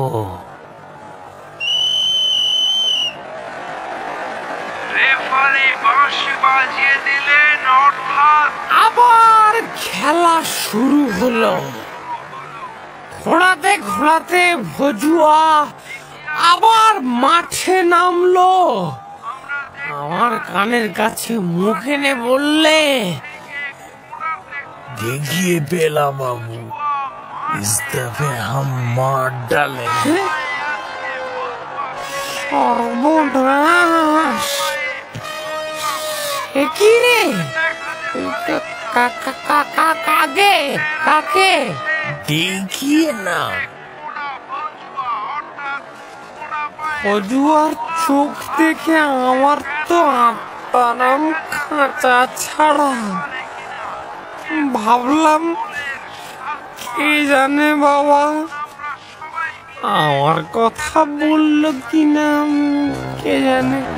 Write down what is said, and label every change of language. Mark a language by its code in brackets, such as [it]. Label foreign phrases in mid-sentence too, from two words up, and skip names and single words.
[bn] রেফারি বাঁশি বাজিয়ে দিলেন, অর্থাৎ আবার খেলা শুরু হলো। ঘোরাতে ঘোরাতে ভজুয়া আবার মাঠে নামলো। আমার কানের কাছে মুখ এনে বললে, [hi] देखिए बेला बाबू, इस दफे हम मार डाले। [bn] সর্বনাশ! এ কি রে? কাকে কাকে? [hi] देखिए ना। [bn] ভজুয়ার চোখ দেখে আমার তো আত্মারাম খাঁচা ছাড়া। ভাবলাম, কে জানে বাবা আমার কথা বললো কিনা, কে জানে।